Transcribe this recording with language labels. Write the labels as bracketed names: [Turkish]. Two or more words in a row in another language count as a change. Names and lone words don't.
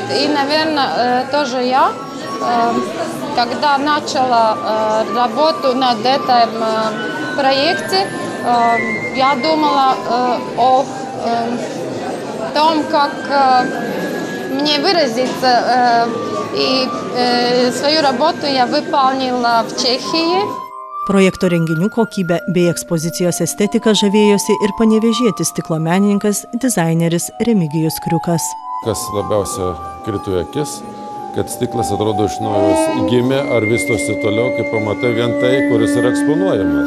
[Russian] И, наверное, тоже я, когда начала работу над этим проекте, я думала о том, как мне выразиться. И свою работу я выполнила в Чехии. [Lithuanian] Projekto renginių kokybę bei ekspozicijos estetiką žavėjosi ir panevėžietis stiklo menininkas, dizaineris Remigijus Kriukas. Kas labiausia krito į akis, kad stiklas atrodo iš naujo gimė ar vystosi toliau, kai pamatai vien tai, kuris yra eksponuojamas.